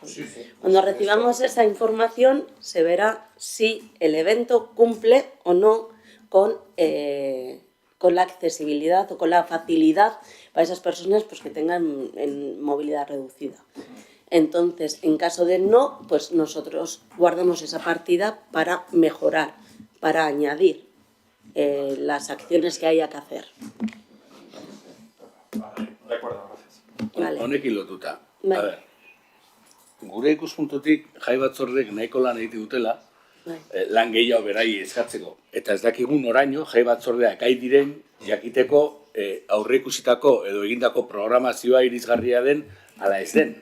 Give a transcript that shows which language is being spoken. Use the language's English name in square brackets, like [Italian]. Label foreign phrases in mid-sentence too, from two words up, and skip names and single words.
[Spanish] Cuando recibamos esa información se verá si el evento cumple o no con la accesibilidad o con la facilidad para esas personas pues, que tengan movilidad reducida. Entonces, en caso de no, pues nosotros guardamos esa partida para mejorar, para añadir las acciones que haya que hacer. De acuerdo, gracias. Vale. [Basque] Honekin lotuta. Bai. A ber, gure ikuspuntutik jai batzordek nahiko lan egiten dutela, Bai. lan gehiago berai eskatzeko. Eta ez dakigun oraino jai batzordeak gai diren jakiteko aurreikusitako edo egindako programazioa irisgarria den ala ez den.